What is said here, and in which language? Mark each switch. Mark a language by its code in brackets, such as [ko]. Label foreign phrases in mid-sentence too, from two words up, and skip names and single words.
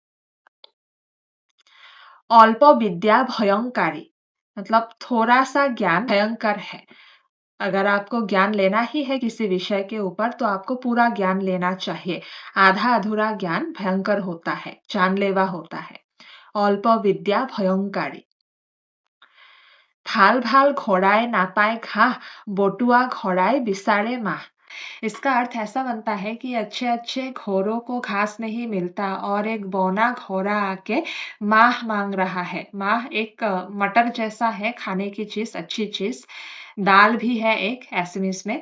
[sa] अल्प विद्या भयंकारी [hi] मतलब थोड़ा सा ज्ञान भयंकर है। अगर आपको ज्ञान लेना ही है किसी विषय के ऊपर तो आपको पूरा ज्ञान लेना चाहिए। आधा अधूरा ज्ञान भयंकर होता है, जानलेवा होता है। [sa] अल्प विद्या भयंकारी। [as] ভাল ভাল ঘোড়ায় নাপায় ঘাহ বটুৱা ঘোঁৰাই বিচাৰে মাহ। [hi] इसका अर्थ ऐसा बनता है कि अच्छे अच्छे घोड़ों को घास नहीं मिलता और एक बौना घोड़ा आके माह मांग रहा है। माह एक मटर जैसा है खाने की चीज अच्छी चीज। दाल भी है एक एसएमएस में।